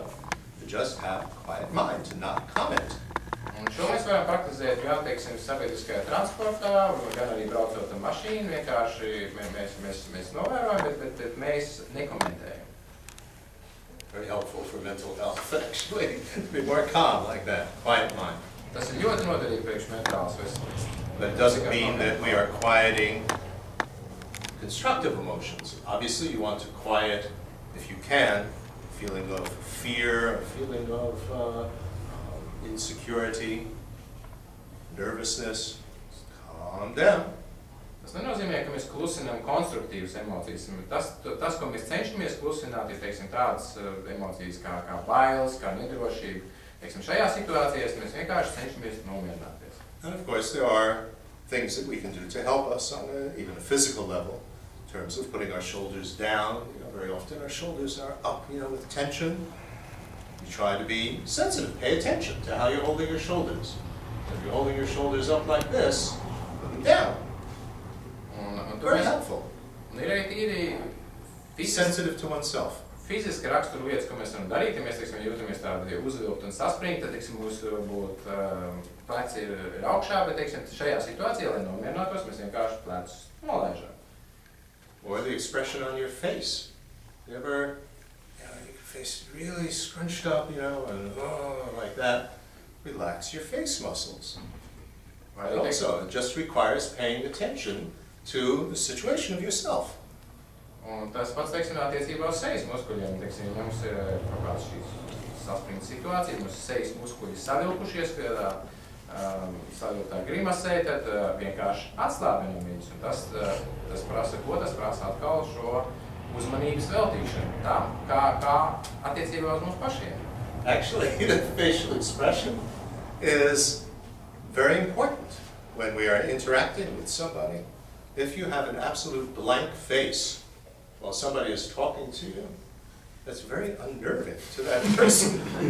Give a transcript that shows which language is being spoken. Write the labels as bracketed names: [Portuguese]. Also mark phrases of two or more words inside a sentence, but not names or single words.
[English] You just have a quiet mind to not comment. [Latvian] Un šo mēs varam praktizēt gan, teiksim, sabiedriskajā transportā, gan arī braucot ar mašīnu, vienkārši mēs novērojam, bet mēs nekomentējam. [English] Very helpful for mental health, actually. Be more calm like that, quiet mind. [Latvian] Tas ir ļoti noderīgi priekš mentālas veselības. [English] But it doesn't mean that we are quieting constructive emotions. Obviously, you want to quiet, if you can, feeling of fear, a feeling of insecurity, nervousness. Calm down. [Latvian] Tas nenozīmē, ka mēs klusinām konstruktīvas emocijas. Tas, ko mēs cenšamies klusināt, ir, teiksim, tādas emocijas kā bailes, kā nedrošība. Teiksim, šajā situācijās mēs vienkārši cenšamies nomierināties. [English] And of course, there are things that we can do to help us on even a physical level, in terms of putting our shoulders down. Very often our shoulders are up, with tension. We try to be sensitive, pay attention to how you're holding your shoulders. If you're holding your shoulders up like this, put them down. Very helpful. [Latvian] Ir arī tīri [English] sensitive to oneself. [Latvian] Fiziski raksturu lietas, ko mēs varam darīt, ja mēs, teiksim, jūtamies tādi uzvilkt un saspringt, tad, teiksim, mūsu pleci ir augšā, bet, teiksim, šajā situācijā, lai nomierinātos, mēs vienkārši plecus nolaižam. [English] Or the expression on your face. You ever, your face really scrunched up, and like that. Relax your face muscles. Right? Also, it just requires paying attention to the situation of yourself. [Latvian] Un tas pats, teiksim, attiecībā uz sejas muskuļiem. Teiksim, ja mums ir kaut kāds šīs saspringta situācija, mums sejas muskuļi savilkušies, kādā savilktā grimasē, tad vienkārši atslābinam viņus. Un tas prasa ko? Tas prasa atkal šo uzmanības veltīšanu. Tā, kā attiecībā uz mums pašiem. [English] Actually, the facial expression is very important when we are interacting with somebody. If you have an absolute blank face while somebody is talking to you, that's very unnerving to that person.